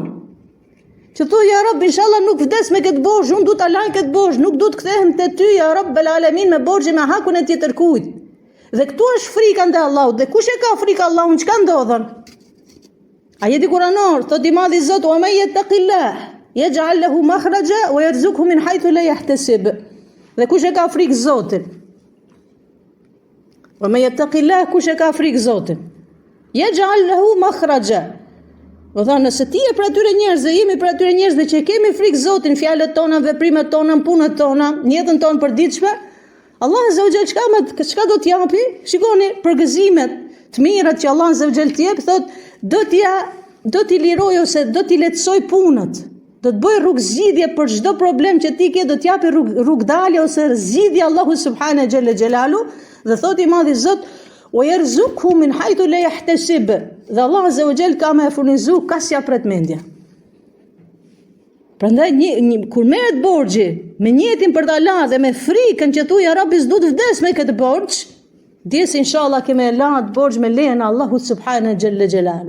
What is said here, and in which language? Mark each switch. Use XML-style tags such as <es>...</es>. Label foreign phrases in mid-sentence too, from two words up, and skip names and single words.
<sq>Që thu,</sq> <ar>يا رب,</ar> <sq>inshallah nuk vdes me këtë borxh, unë du ta laj këtë borxh, nuk du të kthehem te ty,</sq> <ar>يا رب العالمين,</ar> <sq>me borxhin, me hakun e tjetër kujt. Dhe këtu është frika ndaj Allahut. Dhe kush e ka frikë Allahun, çka ndodhen? Ajeti kuranor thot i madhi Zot:</sq> <ar>"ومن يتق الله يجعل له مخرجا ويرزقه من حيث لا يحتسب."</ar> <sq>Dhe kush e ka frikë Zotin?</sq> <ar>ومن يتق الله,</ar> <sq>kush e ka frikë Zotin?</sq> <ar>يجعل له مخرجا.</ar> <sq>Do thonë, nëse ti je për atyre njerëzve, jemi për atyre njerëzve që kemi frikë Zotin, fjalët tona, veprimet tona, punët tona, jetën tonë përditshme, Allah</sq> <ar>عز وجل</ar> <sq>çka do t'japi? Shikoni përgëzimet të mirat që Allah</sq> <ar>عز وجل</ar> <sq>t'jep, thot do t'i liroj ose do t'i lehtësoj punët. Do të bëj rrugë zgjidhje për çdo problem që ti ke, do t'japi rrugë dalje ose zgjidhje Allahu</sq> <ar>سبحانه جل جلاله,</ar> <sq>dhe thot i madhi Zot:</sq> <ar>"ويرزقه من حيث لا يحتسب."</ar> <sq>Dhe Allah</sq> <ar>عز وجل</ar> <sq>ka me furnizu ka si pret mendja. Prandaj kur merret borxhi me njëtin për ta la dhe me frikën që thuaj</sq> <ar>يا ربي</ar> <sq>s'du të vdes me këtë borxh, dis inshallah kemë la atë borxh me lejen e Allahut</sq> <ar>سبحانه جل جلاله.</ar>